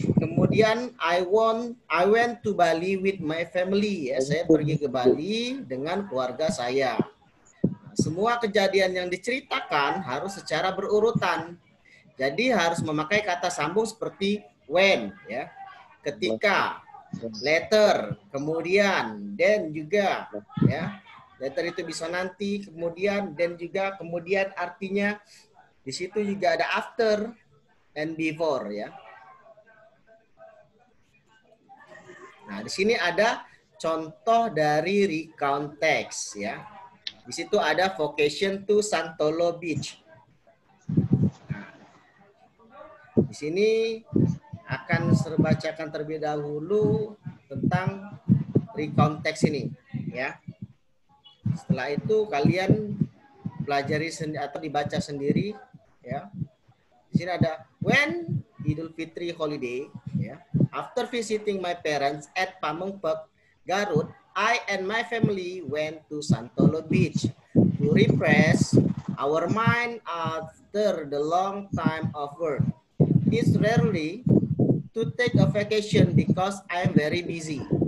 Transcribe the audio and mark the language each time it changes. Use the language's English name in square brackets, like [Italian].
[Indonesian] Kemudian [English] I went to Bali with my family. [Indonesian] Ya, saya pergi ke Bali dengan keluarga saya. Nah, semua kejadian yang diceritakan harus secara berurutan. Jadi harus memakai kata sambung seperti when, ya, ketika, later, kemudian, then juga, ya. Later itu bisa nanti, kemudian, then juga, kemudian artinya di situ juga ada after and before, ya. Nah, di sini ada contoh dari recount text ya. Di situ ada vacation to Santolo Beach. Nah, di sini akan saya bacakan terlebih dahulu tentang recount text ini ya. Setelah itu kalian pelajari atau dibaca sendiri ya. Di sini ada when Idul Fitri holiday ya. [English] After visiting my parents at Pamengpeuk, Garut, I and my family went to Santolo Beach to refresh our mind after the long time of work. It's rarely to take a vacation because I'm very busy.